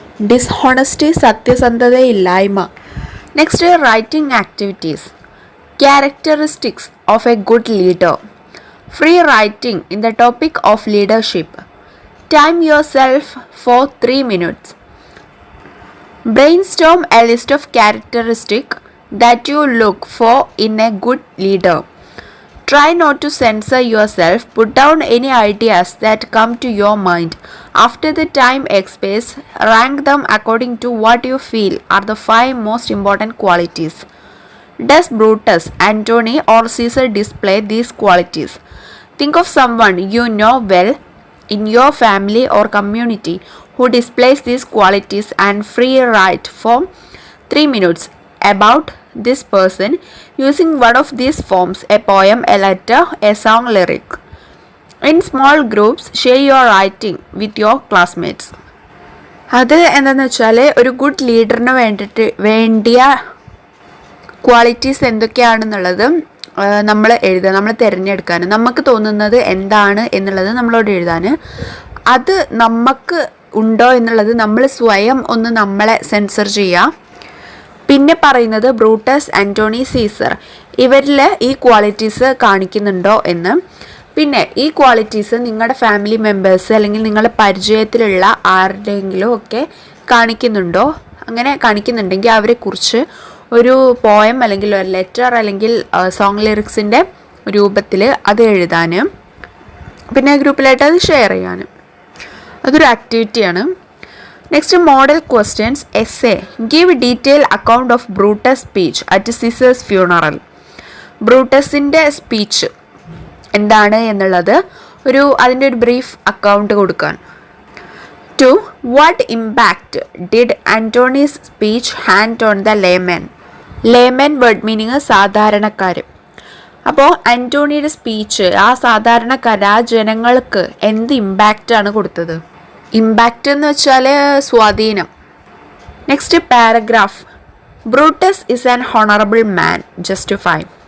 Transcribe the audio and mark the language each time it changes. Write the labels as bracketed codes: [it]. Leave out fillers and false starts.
[en] dishonesty [ml] സത്യസന്ധതയില്ലായ്മ. [en] Next writing activities. Characteristics of a good leader. Free writing in the topic of leadership. Time yourself for 3 minutes. Brainstorm a list of characteristics that you look for in a good leader. Try not to censor yourself. Put down any ideas that come to your mind. After the time expires, rank them according to what you feel are the 5 most important qualities. Does Brutus, Antony, or Caesar display these qualities? Think of someone you know well in your family or community who displays these qualities and free write for 3 minutes about this person using one of these forms: a poem, a letter, a song, lyric. In small groups, share your writing with your classmates. [ml] അത് എന്താണെന്ന് വെച്ചാൽ ഒരു good ലീഡറിന് വേണ്ടിയ qualities എന്തൊക്കെയാണെന്നുള്ളത് നമ്മൾ എഴുതുക, നമ്മൾ തിരഞ്ഞെടുക്കാൻ, നമുക്ക് തോന്നുന്നത് എന്താണ് എന്നുള്ളത് നമ്മളോട് എഴുതാൻ. അത് നമുക്ക് ഉണ്ടോ എന്നുള്ളത് നമ്മൾ സ്വയം ഒന്ന് നമ്മളെ സെൻസർ ചെയ്യുക. പിന്നെ പറയുന്നത് ബ്രൂട്ടസ്, ആന്റോണി, സീസർ ഇവരിൽ ഈ ക്വാളിറ്റീസ് കാണിക്കുന്നുണ്ടോ എന്ന്. പിന്നെ ഈ ക്വാളിറ്റീസ് നിങ്ങളുടെ ഫാമിലി മെമ്പേഴ്സ് അല്ലെങ്കിൽ നിങ്ങളുടെ പരിചയത്തിലുള്ള ആരുടെയെങ്കിലും ഒക്കെ കാണിക്കുന്നുണ്ടോ? അങ്ങനെ കാണിക്കുന്നുണ്ടെങ്കിൽ അവരെക്കുറിച്ച് ഒരു പോയം അല്ലെങ്കിൽ ഒരു ലെറ്റർ അല്ലെങ്കിൽ സോങ് ലിറിക്സിൻ്റെ രൂപത്തിൽ അത് എഴുതാൻ, പിന്നെ ഗ്രൂപ്പിലായിട്ട് അത് ഷെയർ ചെയ്യാനും. അതൊരു ആക്ടിവിറ്റിയാണ്. [en] Next model questions. Essay. Give detail account of Brutus speech at Caesar's funeral. [ml] ബ്രൂട്ടസിൻ്റെ speech എന്താണ് എന്നുള്ളത് അതിൻ്റെ ഒരു ബ്രീഫ് അക്കൗണ്ട് കൊടുക്കാൻ. 2. [en] What impact did Antony's speech hand on the layman? [ml] layman word meaning സാധാരണക്കാർ. അപ്പോൾ ആൻ്റോണിയുടെ സ്പീച്ച് ആ സാധാരണക്കാർ ആ ജനങ്ങൾക്ക് എന്ത് ഇമ്പാക്റ്റാണ് കൊടുത്തത്? ഇമ്പാക്റ്റ് എന്ന് വെച്ചാൽ സ്വാധീനം. [en] Next paragraph. Brutus is an honourable man. Justify.